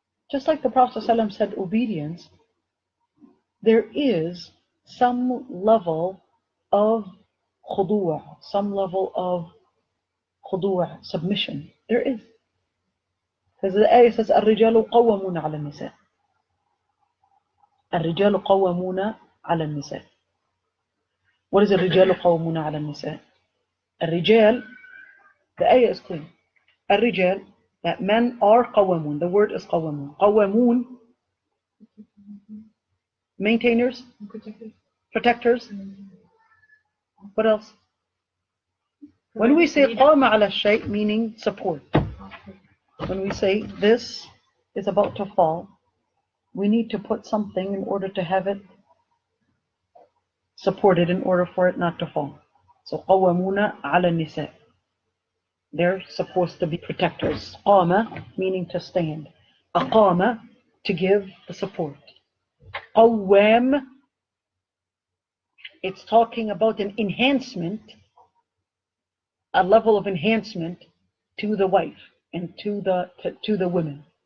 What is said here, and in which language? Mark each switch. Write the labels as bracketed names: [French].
[English] Just like the Prophet ﷺ said, obedience, there is some level of khudu', some level of khudu', submission. There is. Because the ayah says, [Arabic] الرجال قوامون على النساء. الرجال قوامون على النساء. [English] What is [Arabic] الرجال قوامون على النساء? [English] الرجال, the ayah is clear. الرجال, that men are قوامون. The word is قوامون. قوامون, maintainers, protectors. What else? When we say [Arabic] قام على الشيء, [English] meaning support. When we say this is about to fall, we need to put something in order to have it supported, in order for it not to fall. [Arabic] So قوامون على النساء. [English] They're supposed to be protectors. قام, meaning to stand. أقام, to give the support. قوام, it's talking about an enhancement, a level of enhancement to the wife and to the women.